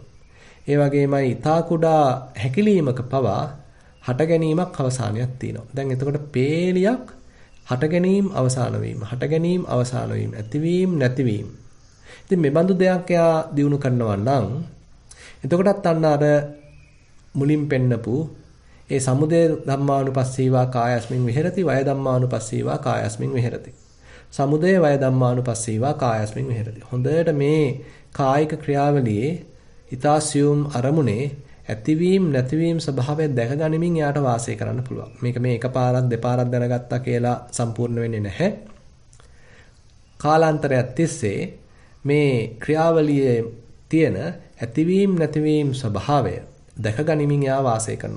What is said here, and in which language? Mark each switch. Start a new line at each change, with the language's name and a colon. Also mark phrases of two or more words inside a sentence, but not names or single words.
Sinhala: ඒ වගේමයි ඊතා කුඩා හැකිලීමක පවා හට ගැනීමක් අවසානයක් තියෙනවා. දැන් එතකොට පේලියක් හට ගැනීම අවසාන වීම, හට ගැනීම අවසාන වීම, ඇතිවීම නැතිවීම. ඉතින් මේ බඳු දෙයක් යා දිනු කරනවා නම් එතකොටත් අන්න අර මුලින් පෙන්නපු ඒ
Pali: සමුදය ධම්මානුපස්සීවා කායස්මින් විහෙරති, වය ධම්මානුපස්සීවා කායස්මින් විහෙරති. සමුදය වය ධම්මානුපස්සීවා කායස්මින් විහෙරති.
Sinhala: හොඳට මේ කායික ක්‍රියාවලියේ ඊතාසියුම් අරමුණේ ඇතිවීම නැතිවීම ස්වභාවය දැක ගනිමින් යාට වාසය කරන්න පුළුවන්. මේක මේ එකපාරක් දෙපාරක් දැනගත්තා කියලා සම්පූර්ණ වෙන්නේ නැහැ. කාලාන්තරයක් තිස්සේ මේ ක්‍රියාවලියේ තියෙන ඇතිවීම නැතිවීම ස්වභාවය දැක ගනිමින් යා වාසය කරනවා.